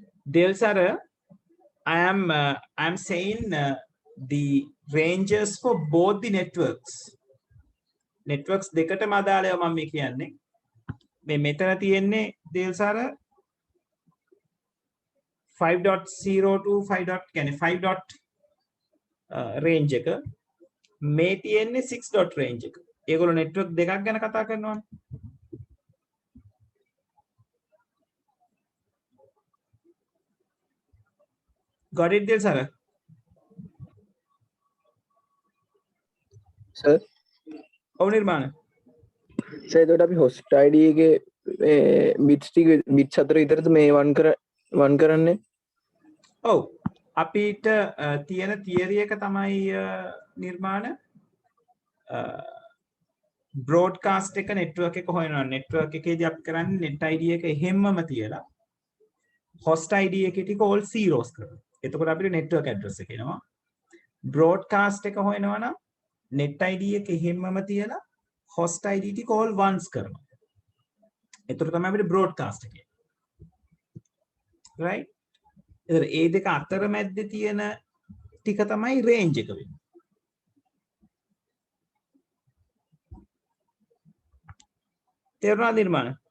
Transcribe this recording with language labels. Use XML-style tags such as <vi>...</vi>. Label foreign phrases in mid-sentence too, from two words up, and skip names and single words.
<en>Delsara, I am saying the ranges for both the networks.</en> <si>Networks දෙකටම අදාළව මම මේ කියන්නේ. මේ මෙතන තියෙන්නේ Delsara 5.0 to 5. කියන්නේ 5. range එක. මේ තියෙන්නේ 6. range එක. ඒගොල්ලෝ network දෙකක් ගැන කතා කරනවානේ.</si> <en>Got it, Delsara?</en> <si>සර් ඔව් නිර්මාණ. සර් එතකොට අපි</si> <en>host id</en> <si>එකේ bits ටික bits 4 විතරද මේ වන් කරන්නේ ඔව් අපිට තියෙන තියරි එක තමයි නිර්මාණ බ්‍රෝඩ්කාස්ට් එක නෙට්වර්ක් එක හොයනවා. නෙට්වර්ක් එකේදී අපි කරන්නේ</si> <en>net id</en> <si>එක එහෙම්මම තියලා</si> <en>host id</en> <si>එකේ ටික</si> <en>all zeros</en> <si>කරනවා. එතකොට අපිට</si> <en>network address</en> <si>එක එනවා. බ්‍රෝඩ්කාස්ට් එක හොයනවා නම්</si> <en>net id</en> <si>එක එහෙම්මම තියලා</si> <en>host id</en> <si>ටික</si> <en>all ones</en> <si>කරනවා. එතකොට තමයි අපිට බ්‍රෝඩ්කාස්ට් එක. right? එතකොට ඒ දෙක අතර මැද්දේ තියෙන ටික තමයි රේන්ජ් එක වෙන්නේ. තේරුණාද නිර්මාණ?</si>